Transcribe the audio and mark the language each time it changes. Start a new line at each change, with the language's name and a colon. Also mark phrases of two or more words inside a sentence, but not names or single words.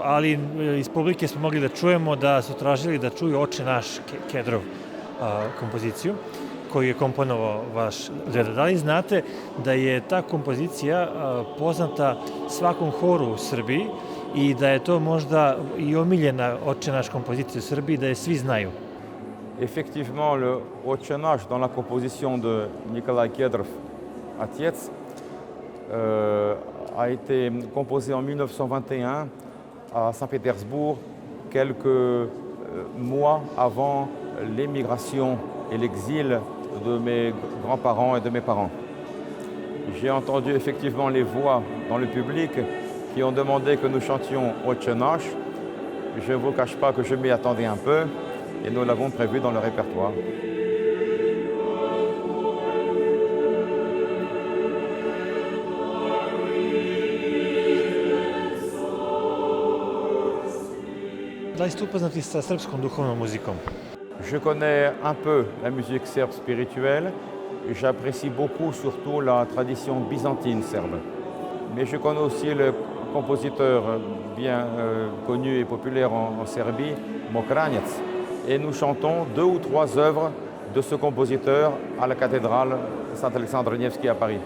Serbian: ali iz publike smo mogli da čujemo da su tražili da čuju Oče naš Kedrov kompoziciju koju je komponovao vaš deda. Da li znate da je ta kompozicija poznata svakom horu u Srbiji i da je to možda i omiljena Oče naš kompozicija u Srbiji, da je svi znaju?
French: Effectivement, le Oče naš dans la composition de Nikolaj Kedrov, Atjec, a été composé en 1921 à Saint-Pétersbourg, quelques mois avant l'émigration et l'exil de mes grands-parents et de mes parents. J'ai entendu effectivement les voix dans le public qui ont demandé que nous chantions Otche Nash. Je ne vous cache pas que je m'y attendais un peu et nous l'avons prévu dans le répertoire.
Serbian: Da li ste upoznati sa srpskom duhovnom muzikom?
French: Je connais un peu la musique serbe spirituelle. J'apprécie beaucoup surtout la tradition byzantine serbe. Mais je connais aussi le compositeur bien connu et populaire en Serbie, Mokranjec. Et nous chantons 2 ou 3 œuvres de ce compositeur à la cathédrale Saint-Alexandre Nevski à Paris.